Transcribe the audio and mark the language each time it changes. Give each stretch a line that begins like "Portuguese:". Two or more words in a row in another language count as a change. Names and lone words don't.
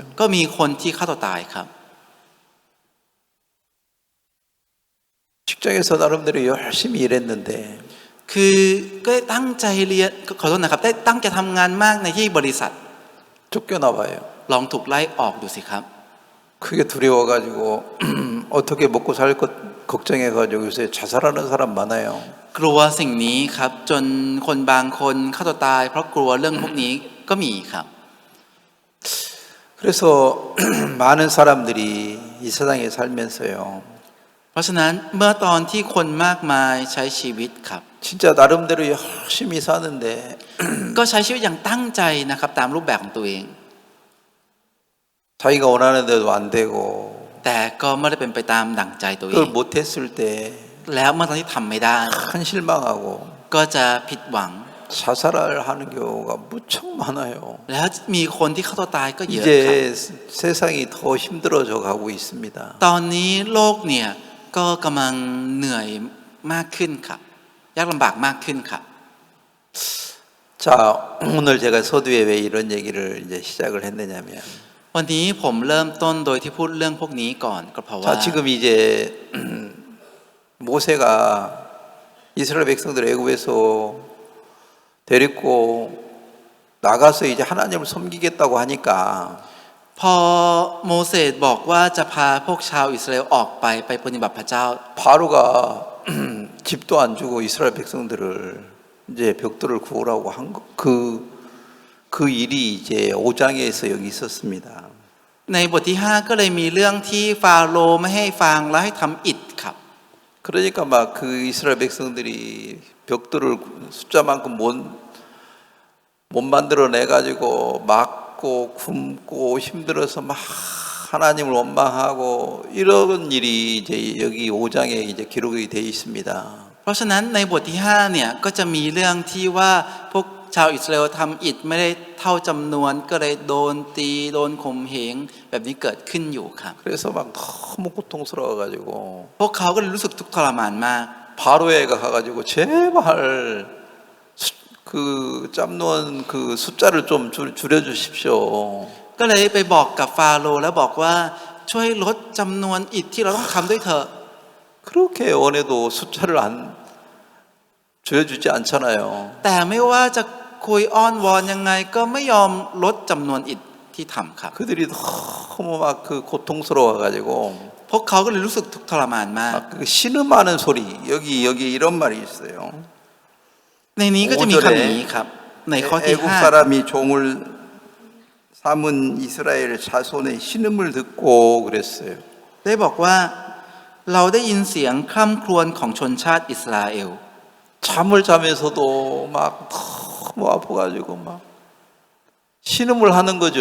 Thai: ก็มีคนที่ฆ่าตัวตายครับ
Korean: 직장에서 나름대로 열심히 일했는데
Thai: คือก็ได้ตั้งใจเรียนขอโทษนะครับได้ตั้งใจทำงานมากในที่บริษัท
Korean: 쫓겨나봐요.
Thai: ลองถูกไล่ออกดูสิครับ
Korean: 그게 두려워가지고 어떻게 먹고 살 것 걱정해가지고 요새 자살하는 사람 많아요.
Thai: กลัวสิ่งนี้ครับจนคนบางคนฆ่าตัวตายเพราะกลัวเรื่องพวกนี้ก็มีครับ
Korean: 그래서 많은 사람들이 이 세상에 살면서요.
Thai: เพราะฉะนั้นเมื่อตอนที่คนมากมายใช้ชีวิตครับ
Korean: 진짜 나름대로 열심히 사는데
Thai: ก็ใช้ชีวิตอย่างตั้งใจนะครับตามรูปแบบของตัวเอง
Korean: 자기가 원하는 대로 안 되고
Thai: แต่ก็ไม่ได้เป็นไปตามดั่งใจตัวเอ
Korean: 그걸
Thai: ง
Korean: 못했을 때
Thai: แล้วเมื่อตอนที่ทำไม่ได้
Korean: 큰 실망하고
Thai: ก็จะผิดหวัง
Korean: 자살을 하는 경우가 무척 많아요.
Thai: แล้วมีคนที่ฆ่าตัวตายก็เยอะครับ
Korean: 이제 세상이 더 힘들어져 가고 있습니다.
Thai: ตอนนี้โลกเนี่ยก็กำลังเหนื่อยมากขึ้นครับยากลำบากมากขึ้นครับ
Korean: 자, 오늘 제가 서두에 왜 이런 얘기를 이제 시작을 했느냐면
Thai: วันนี้ผมเริ่มต้นโดยที่พูดเรื่องพวกนี้ก่อนก็เพราะว่า
Korean: 자, 지금 이제 모세가 이스라엘 백성들 애굽에서 데리고 나가서 이제 하나님을 섬기겠다고 하니까
Thai: พอโมเสสบอกว่าจะพาพวกชาวอิสราเอลออกไปปฏิบัติพระเจ้า
Korean: 바로가 집도 안 주고 이스라엘 백성들을 이제 벽돌을 구우라고 한 그 일이 이제 5장에서 여기 있었습니다.
Thai: ในบทที่5ก็เลยมีเรื่องที่ฟาโรห์ไม่ให้ฟางและให้ทำอิฐครับ
Korean: 그러니까 막 그 이스라엘 백성들이 벽돌을 숫자만큼 못 만들어내 가지고 막 맞고 굶고 힘들어서 막 하나님을 원망하고 이런 일이 이제 여기 5장에 이제 기록이 되어 있습니다.
Thai: เพราะฉะนั้นในบทที่5เนี่ยก็จะมีเรื่องที่ว่าพวกชาวอิสราเอลทำอิฐไม่ได้เท่าจำนวนก็เลยโดนตีโดนข่มเหงแบบนี้เกิดขึ้นอยู่ครับ
Korean: 그래서 막 너무 고통스러워 가지고
Thai: พวกเขาก็เลยรู้สึกทุกข์ทรมานมาก
Korean: 바로에가 가가지고 제발 그 짬놓은 그 숫자를 좀 줄여주십시오.
Thai: ก็เลยไปบอกกับฟาโรห์แล้วบอกว่าช่วยลดจำนวนอิฐที่เราต้องทำด้วยเถอะ
Korean: 그렇게 원해도 숫자를 안 줄여주지 않잖아요.
Thai: แต่ไม่ว่าจะคุยอ้อนวอนยังไงก็ไม่ยอมลดจำนวนอิฐที่ทำครับ
Korean: 그들이 너무 막 그 고통스러워 가지고
Thai: พวกเขาก็เลยรู้สึกทุกข์ทรมานมาก
Korean: 막 그 신음하는 소리 여기 이런 말이 있어요.
Thai: ในนี้ก็จะมีคำนี้ครับในข้อที่
Korean: 애국 사람이 종을 삼은 이스라엘 자손의 신음을 듣고 그랬어요.
Thai: ได้บอกว่าเราได้ยินเสียงคร่ำครวญของชนชาติอิสราเอล
Korean: 잠을 자면서도 막 너무 아파가지고 막 신음을 하는 거죠.